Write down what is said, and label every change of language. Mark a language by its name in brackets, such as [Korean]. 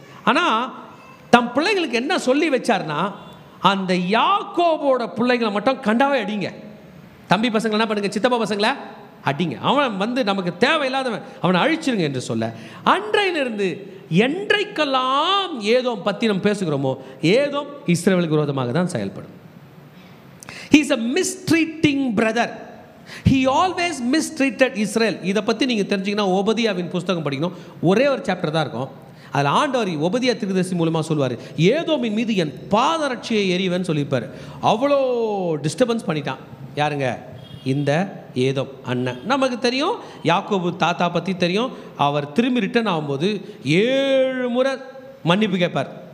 [Tamil] ஆனால் தம் பிள்ளைங்களுக்கு என்ன சொல்லி வச்சார்னா, அந்த யாக்கோபோட பிள்ளைங்களை மட்டும் கண்டாவே அடிங்க. தம்பி பசங்களை என்ன பண்ணுங்க, சித்தப்பா பசங்களை அடிங்க, அவன் நமக்கு தேவையில்லாதவன், அவனை அழிச்சிருங்க என்று சொல்ல, அன்றையிலிருந்து என்றைக்கெல்லாம் ஏதோம் பற்றி நம்ம பேசுகிறோமோ, ஏதோம் இஸ்ரவேலுக்கு விரோதமாக தான் செயல்படும். [English] He is a mistreating brother. He always mistreated Israel. [Tamil] இதை பற்றி நீங்கள் தெரிஞ்சிங்கன்னா ஓபதியாவின் புஸ்தகம் படிக்கணும். ஒரே ஒரு சாப்டர் தான் இருக்கும். அதில் ஆண்டவர் ஓபதியா தீர்க்கதரிசி மூலமாக சொல்லுவார், ஏதோமின் மீது என் பாதரட்சியை எறிவேன்னு சொல்லியிருப்பார். அவ்வளோ டிஸ்டர்பன்ஸ் பண்ணிட்டான். யாருங்க? இந்த ஏதோம் அண்ணன். நமக்கு தெரியும், யாக்கோபு தாத்தா பற்றி தெரியும். அவர் திரும்பி ரிட்டர்ன் ஆகும்போது 7 முறை மன்னிப்பு கேட்பார்.